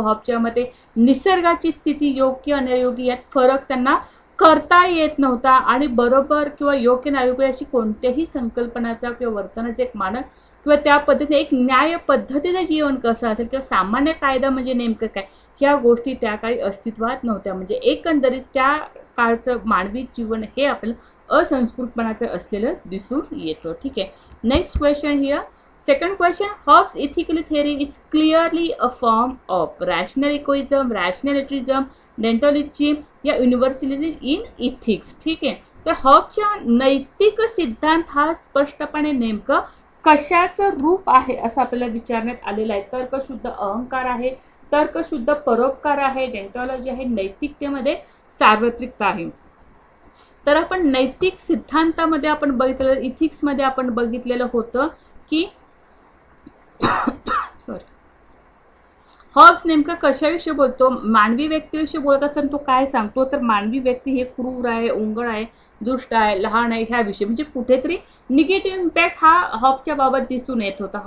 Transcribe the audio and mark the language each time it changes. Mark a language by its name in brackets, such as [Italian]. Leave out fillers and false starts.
[Marathi] हॉबच्या मते निसर्गाची स्थिती योग्य आणि अयोग्य यात फरक त्यांना करता येत नव्हता आणि बरोबर किंवा योग्य आणि अयोग्य अशी कोणत्याही संकल्पनाचा किंवा वर्तनाचा एक मानक किंवा त्या पद्धतीने एक न्याय पद्धतीचं जीवन कसं असेल किंवा सामान्य कायदा म्हणजे नेमकं काय, ह्या गोष्टी त्या काळी अस्तित्वात नव्हत्या. म्हणजे एकंदरीत त्या काळचं मानवी जीवन हे आपल्याला असंस्कृतपणाचं असलेलं दिसून येतं. ठीक आहे. [English] Next question here. Second question, Hobbes' ethical theory is clearly a form of rational egoism, rationalism, deontology या universalism in ethics. [Marathi] ठीक आहे. तर हॉबच्या नैतिक सिद्धांत हा स्पष्टपणे नेमकं कशाचं रूप आहे असं आपल्याला विचारण्यात आलेलं आहे. तर्कशुद्ध अहंकार आहे, तर्कशुद्ध परोपकार आहे, डेंटॉलॉजी आहे, नैतिकतेमध्ये सार्वत्रिकता आहे. तर आपण नैतिक सिद्धांतामध्ये आपण बघितलेलं, इथिक्समध्ये आपण बघितलेलं होतं की सॉरी हॉब्स नेमका कशाविषयी बोलतो, मानवी व्यक्तीविषयी बोलत असताना तो काय सांगतो, तर मानवी व्यक्ती हे क्रूर आहे, ओंगळ आहे, दुष्ट आहे, लहान आहे, ह्याविषयी म्हणजे कुठेतरी निगेटिव्ह इम्पॅक्ट हा हॉबच्या बाबत दिसून येत होता.